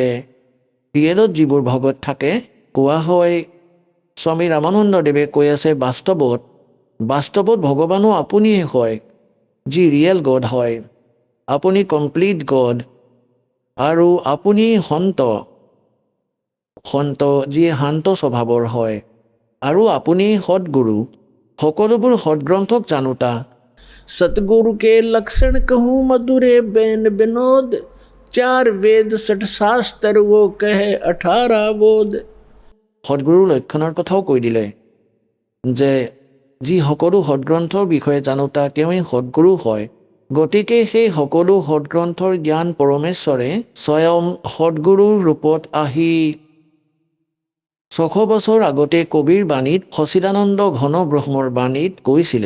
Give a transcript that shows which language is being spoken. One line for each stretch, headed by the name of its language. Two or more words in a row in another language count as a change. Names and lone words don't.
Assamese: ৰিয়েলত যিবোৰ ভগত থাকে, কোৱা হয় স্বামী ৰামানন্দদেৱে কৈ আছে বাস্তৱত ভগৱানো আপুনিয়ে হয়, যি
English: real god
Assamese: হয়। আপুনি
English: complete god.
Assamese: আৰু আপুনি সন্ত যিয়ে শান্ত স্বভাৱৰ হয়। আৰু আপুনি সৎগুৰু, সকলোবোৰ সৎগ্ৰন্থক জানোতা।
Hindi: सतगुरु के लक्षण कहूँ मधुरे बैन विनोद, चार वेद सठ शास्त्र वो कहे 18 बोध।
Assamese: সৎগুৰুৰ লক্ষণৰ কথাও কৈ দিলে যে যি সকলো সৎগ্ৰন্থৰ বিষয়ে জানোতা তেওঁৱেই সৎগুৰু হয়। গতিকে সেই সকলো সৎগ্ৰন্থৰ জ্ঞান পৰমেশ্বৰে স্বয়ং সৎগুৰুৰ ৰূপত আহি 600 বছৰ আগতে কবিৰ বাণীত, সচিদানন্দ ঘন ব্ৰহ্মৰ বাণীত কৈছিলে।